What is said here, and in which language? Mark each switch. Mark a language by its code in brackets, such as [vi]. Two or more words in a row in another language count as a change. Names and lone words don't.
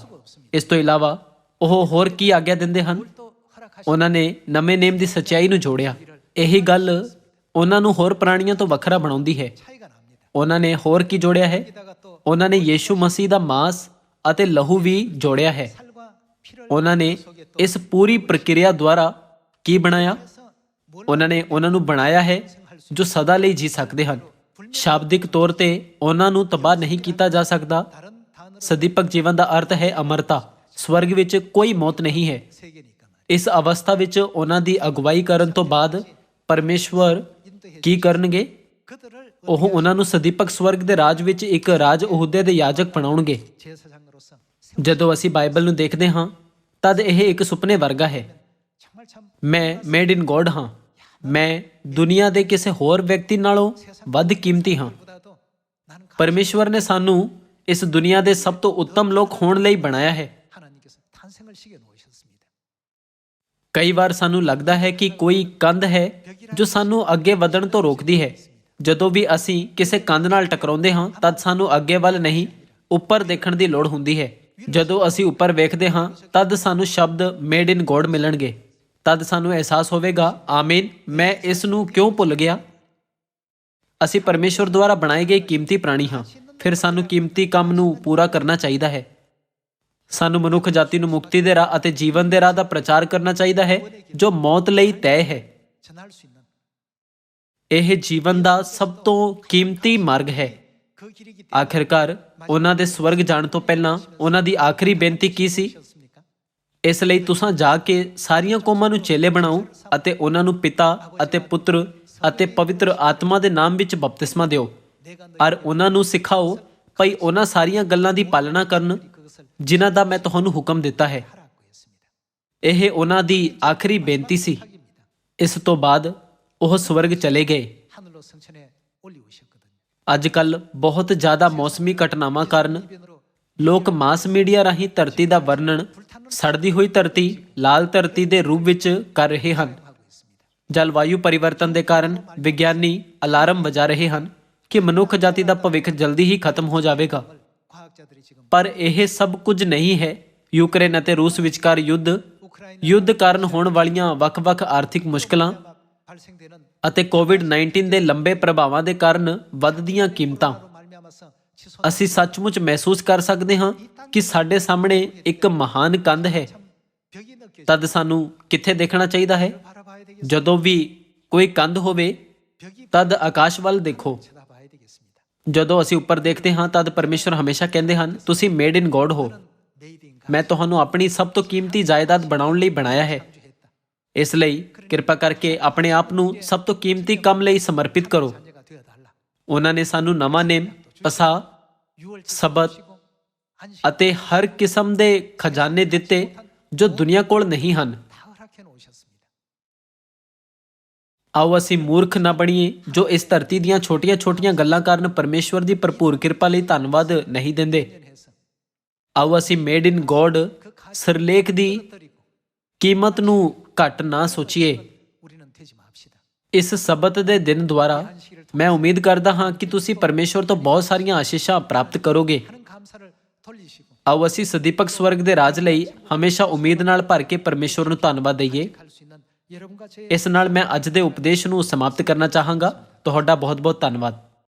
[pa] ਇਸ ਤੋਂ ਇਲਾਵਾ ਉਹ ਹੋਰ ਕੀ ਆਗਿਆ ਦਿੰਦੇ ਹਨ? [ko] 또 허락하시 [pa] ਉਹਨਾਂ ਨੇ ਨਵੇਂ ਨੇਮ ਦੀ ਸੱਚਾਈ ਨੂੰ ਜੋੜਿਆ। ਇਹੀ ਗੱਲ ਉਹਨਾਂ ਨੂੰ ਹੋਰ ਪ੍ਰਾਣੀਆਂ ਤੋਂ ਵੱਖਰਾ ਬਣਾਉਂਦੀ ਹੈ। [ko] 차이가 납니다. [pa] ਉਹਨਾਂ ਨੇ ਹੋਰ ਕੀ ਜੋੜਿਆ ਹੈ? [ko] 게다가 또 [pa] ਉਹਨਾਂ ਨੇ ਯੀਸ਼ੂ ਮਸੀਹ ਦਾ ਮਾंस ਅਤੇ ਲਹੂ ਵੀ ਜੋੜਿਆ ਹੈ। [ko] 살과 피를 [pa] ਉਹਨਾਂ ਨੇ ਇਸ ਪੂਰੀ ਪ੍ਰਕਿਰਿਆ ਦੁਆਰਾ ਕੀ ਬਣਾਇਆ? [ko] 해서 뭘 [pa] ਉਹਨਾਂ ਨੇ ਉਹਨਾਂ ਨੂੰ ਬਣਾਇਆ ਹੈ ਜੋ ਸਦਾ ਲਈ ਜੀ ਸਕਦੇ ਹਨ। ਸ਼ਾਬਦਿਕ ਤੌਰ ਤੇ ਉਹਨਾਂ ਨੂੰ ਤਬਾਹ ਨਹੀਂ ਕੀਤਾ ਜਾ ਸਕਦਾ। [ko] 다른 단어로 [pa] ਸਦੀਪਕ ਜੀਵਨ ਦਾ ਅਰਥ ਹੈ ਅਮਰਤਾ। ਸਵਰਗ ਵਿੱਚ ਕੋਈ ਮੌਤ ਨਹੀਂ ਹੈ। [ko] 세계니까 말이에요. [pa] ਇਸ ਅਵਸਥਾ ਵਿੱਚ ਉਹਨਾਂ ਦੀ ਅਗਵਾਈ ਕਰਨ ਤੋਂ ਬਾਅਦ ਪਰਮੇਸ਼ਵਰ ਕੀ ਕਰਨਗੇ? [ko] 그들을 [pa] ਉਹ ਉਹਨਾਂ ਨੂੰ ਸਦੀਪਕ ਸਵਰਗ ਦੇ ਰਾਜ ਵਿੱਚ ਇੱਕ ਰਾਜ ਅਹੁਦੇ ਦੇ ਯਾਜਕ ਬਣਾਉਣਗੇ। [ko] 제사장으로서 [pa] ਜਦੋਂ ਅਸੀਂ ਬਾਈਬਲ ਨੂੰ ਦੇਖਦੇ ਹਾਂ ਤਦ ਇਹ ਇੱਕ ਸੁਪਨੇ ਵਰਗਾ ਹੈ। [ko] 정말 참 [pa] ਮੈਂ [en] made in God [pa] ਹਾਂ। ਮੈਂ ਦੁਨੀਆ ਦੇ ਕਿਸੇ ਹੋਰ ਵਿਅਕਤੀ ਨਾਲੋਂ ਵੱਧ ਕੀਮਤੀ ਹਾਂ। [ko] 보다도 나는 [pa] ਪਰਮੇਸ਼ਵਰ ਨੇ ਸਾਨੂੰ ਇਸ ਦੁਨੀਆ ਦੇ ਸਭ ਤੋਂ ਉੱਤਮ ਲੋਕ ਹੋਣ ਲਈ ਬਣਾਇਆ ਹੈ। [ko] 하나님께서 탄생을 시켜 놓으셨습니다. [pa] ਕਈ ਵਾਰ ਸਾਨੂੰ ਲੱਗਦਾ ਹੈ ਕਿ ਕੋਈ ਕੰਧ ਹੈ ਜੋ ਸਾਨੂੰ ਅੱਗੇ ਵਧਣ ਤੋਂ ਰੋਕਦੀ ਹੈ। ਜਦੋਂ ਵੀ ਅਸੀਂ ਕਿਸੇ ਕੰਧ ਨਾਲ ਟਕਰਾਉਂਦੇ ਹਾਂ ਤਦ ਸਾਨੂੰ ਅੱਗੇ ਵੱਲ ਨਹੀਂ ਉੱਪਰ ਦੇਖਣ ਦੀ ਲੋੜ ਹੁੰਦੀ ਹੈ। ਜਦੋਂ ਅਸੀਂ ਉੱਪਰ ਵੇਖਦੇ ਹਾਂ ਤਦ ਸਾਨੂੰ ਸ਼ਬਦ [en] made in God [pa] ਮਿਲਣਗੇ। ਤਦ ਸਾਨੂੰ ਅਹਿਸਾਸ ਹੋਵੇਗਾ, ਆਮੀਨ, ਮੈਂ ਇਸ ਨੂੰ ਕਿਉਂ ਭੁੱਲ ਗਿਆ? ਅਸੀਂ ਪਰਮੇਸ਼ਵਰ ਦੁਆਰਾ ਬਣਾਏ ਗਏ ਕੀਮਤੀ ਪ੍ਰਾਣੀ ਹਾਂ। ਫਿਰ ਸਾਨੂੰ ਕੀਮਤੀ ਕੰਮ ਨੂੰ ਪੂਰਾ ਕਰਨਾ ਚਾਹੀਦਾ ਹੈ। ਸਾਨੂੰ ਮਨੁੱਖ ਜਾਤੀ ਨੂੰ ਮੁਕਤੀ ਦੇ ਰਾਹ ਅਤੇ ਜੀਵਨ ਦੇ ਰਾਹ ਦਾ ਪ੍ਰਚਾਰ ਕਰਨਾ ਚਾਹੀਦਾ ਹੈ ਜੋ ਮੌਤ ਲਈ ਤੈਅ ਹੈ। [ko] 전할 수 있는 [pa] ਇਹ ਜੀਵਨ ਦਾ ਸਭ ਤੋਂ ਕੀਮਤੀ ਮਾਰਗ ਹੈ। [ko] 그 길이기 [pa] ਆਖਿਰਕਾਰ ਉਹਨਾਂ ਦੇ ਸਵਰਗ ਜਾਣ ਤੋਂ ਪਹਿਲਾਂ ਉਹਨਾਂ ਦੀ ਆਖਰੀ ਬੇਨਤੀ ਕੀ ਸੀ? [ko] 때문이었습니까? [pa] ਇਸ ਲਈ ਤੁਸੀਂ ਜਾ ਕੇ ਸਾਰੀਆਂ ਕੌਮਾਂ ਨੂੰ ਚੇਲੇ ਬਣਾਓ ਅਤੇ ਉਹਨਾਂ ਨੂੰ ਪਿਤਾ ਅਤੇ ਪੁੱਤਰ ਅਤੇ ਪਵਿੱਤਰ ਆਤਮਾ ਦੇ ਨਾਮ ਵਿੱਚ ਬਪਤਿਸਮਾ ਦਿਓ [ko] 내가 [pa] ਔਰ ਉਹਨਾਂ ਨੂੰ ਸਿਖਾਓ ਭਈ ਉਹਨਾਂ ਸਾਰੀਆਂ ਗੱਲਾਂ ਦੀ ਪਾਲਣਾ ਕਰਨ [ko] 그것을 [pa] ਜਿਨ੍ਹਾਂ ਦਾ ਮੈਂ ਤੁਹਾਨੂੰ ਹੁਕਮ ਦਿੱਤਾ ਹੈ। [ko] 하라고 했습니다. [pa] ਇਹ ਉਹਨਾਂ ਦੀ ਆਖਰੀ ਬੇਨਤੀ ਸੀ। ਇਸ ਤੋਂ ਬਾਅਦ ਉਹ ਸਵਰਗ ਚਲੇ ਗਏ। [ko] 하늘로 성천에 올리우셨거든요. [pa] ਅੱਜ ਕੱਲ੍ਹ ਬਹੁਤ ਜ਼ਿਆਦਾ ਮੌਸਮੀ ਘਟਨਾਵਾਂ ਕਾਰਨ [ko] 이변으로 [pa] ਲੋਕ ਮਾਸ ਮੀਡੀਆ ਰਾਹੀਂ ਧਰਤੀ ਦਾ ਵਰਣਨ ਸੜਦੀ ਹੋਈ ਧਰਤੀ, ਲਾਲ ਧਰਤੀ ਦੇ ਰੂਪ ਵਿੱਚ ਕਰ ਰਹੇ ਹਨ। [ko] 하고 있습니다. [pa] ਜਲਵਾਯੂ ਪਰਿਵਰਤਨ ਦੇ ਕਾਰਨ ਵਿਗਿਆਨੀ ਅਲਾਰਮ ਵਜਾ ਰਹੇ ਹਨ ਕਿ ਮਨੁੱਖ ਜਾਤੀ ਦਾ ਭਵਿੱਖ ਜਲਦੀ ਹੀ ਖਤਮ ਹੋ ਜਾਵੇਗਾ। [ko] 과학자들이 지금 [pa] ਪਰ ਇਹ ਸਭ ਕੁਝ ਨਹੀਂ ਹੈ। ਯੂਕਰੇਨ ਅਤੇ ਰੂਸ ਵਿਚਕਾਰ ਯੁੱਧ ਕਾਰਨ ਹੋਣ ਵਾਲੀਆਂ ਵੱਖ-ਵੱਖ ਆਰਥਿਕ ਮੁਸ਼ਕਲਾਂ [ko] 발생되는 [pa] ਅਤੇ ਕੋਵਿਡ-19 ਦੇ ਲੰਬੇ ਪ੍ਰਭਾਵਾਂ ਦੇ ਕਾਰਨ ਵੱਧਦੀਆਂ ਕੀਮਤਾਂ [ko] 말미암아서 치솟 [pa] ਅਸੀਂ ਸੱਚਮੁੱਚ ਮਹਿਸੂਸ ਕਰ ਸਕਦੇ ਹਾਂ ਕਿ ਸਾਡੇ ਸਾਹਮਣੇ ਇੱਕ ਮਹਾਨ ਕੰਧ ਹੈ। [ko] 벽이 느껴져 [pa] ਤਦ ਸਾਨੂੰ ਕਿੱਥੇ ਦੇਖਣਾ ਚਾਹੀਦਾ ਹੈ? [ko] 바라봐야 되겠습니다. [pa] ਜਦੋਂ ਵੀ ਕੋਈ ਕੰਧ ਹੋਵੇ [ko] 벽이 [pa] ਤਦ ਆਕਾਸ਼ ਵੱਲ ਦੇਖੋ। [ko] 쳐다봐야 되겠습니다. [pa] ਜਦੋਂ ਅਸੀਂ ਉੱਪਰ ਦੇਖਦੇ ਹਾਂ ਤਦ ਪਰਮੇਸ਼ਵਰ ਹਮੇਸ਼ਾ ਕਹਿੰਦੇ ਹਨ, ਤੁਸੀਂ [en] made in God [pa] ਹੋ। [en] made in [pa] ਮੈਂ ਤੁਹਾਨੂੰ ਆਪਣੀ ਸਭ ਤੋਂ ਕੀਮਤੀ ਜਾਇਦਾਦ ਬਣਾਉਣ ਲਈ ਬਣਾਇਆ ਹੈ। [ko] 했다. [pa] ਇਸ ਲਈ ਕਿਰਪਾ ਕਰਕੇ ਆਪਣੇ ਆਪ ਨੂੰ ਸਭ ਤੋਂ ਕੀਮਤੀ ਕੰਮ ਲਈ ਸਮਰਪਿਤ ਕਰੋ। [ko] 자녀가 되어 달라. [pa] ਉਹਨਾਂ ਨੇ ਸਾਨੂੰ ਨਵਾਂ ਨੇਮ, ਪਸਾ, [ko] 6월 [pa] ਸਬਤ [ko] 안식 [pa] ਅਤੇ ਹਰ ਕਿਸਮ ਦੇ ਖਜ਼ਾਨੇ ਦਿੱਤੇ ਜੋ ਦੁਨੀਆ ਕੋਲ ਨਹੀਂ ਹਨ। [ko] 다 허락해 놓으셨습니다. [pa] ਆਓ ਅਸੀਂ ਮੂਰਖ ਨਾ ਬਣੀਏ ਜੋ ਇਸ ਧਰਤੀ ਦੀਆਂ ਛੋਟੀਆਂ-ਛੋਟੀਆਂ ਗੱਲਾਂ ਕਾਰਨ ਪਰਮੇਸ਼ਵਰ ਦੀ ਭਰਪੂਰ ਕਿਰਪਾ ਲਈ ਧੰਨਵਾਦ ਨਹੀਂ ਦਿੰਦੇ। [ko] 해서 [pa] ਆਓ ਅਸੀਂ [en] made in God [pa] ਸਿਰਲੇਖ ਦੀ [ko] 드리고 [pa] ਕੀਮਤ ਨੂੰ ਘੱਟ ਨਾ ਸੋਚੀਏ। [ko] 우리는 되지 맙시다. [pa] ਇਸ ਸਬਤ ਦੇ ਦਿਨ ਦੁਆਰਾ ਮੈਂ ਉਮੀਦ ਕਰਦਾ ਹਾਂ ਕਿ ਤੁਸੀਂ ਪਰਮੇਸ਼ਵਰ ਤੋਂ ਬਹੁਤ ਸਾਰੀਆਂ ਆਸ਼ੀਸ਼ਾਂ ਪ੍ਰਾਪਤ ਕਰੋਗੇ। [ko] 하는 감사를 돌리시고 [pa] ਆਓ ਅਸੀਂ ਸਦੀਪਕ ਸਵਰਗ ਦੇ ਰਾਜ ਲਈ ਹਮੇਸ਼ਾ ਉਮੀਦ ਨਾਲ ਭਰ ਕੇ ਪਰਮੇਸ਼ਵਰ ਨੂੰ ਧੰਨਵਾਦ ਦਈਏ। [ko] 갈 수 있는 여러분과 제 [pa] ਇਸ ਨਾਲ ਮੈਂ ਅੱਜ ਦੇ ਉਪਦੇਸ਼ ਨੂੰ ਸਮਾਪਤ ਕਰਨਾ ਚਾਹਾਂਗਾ। ਤੁਹਾਡਾ ਬਹੁਤ ਬਹੁਤ ਧੰਨਵਾਦ।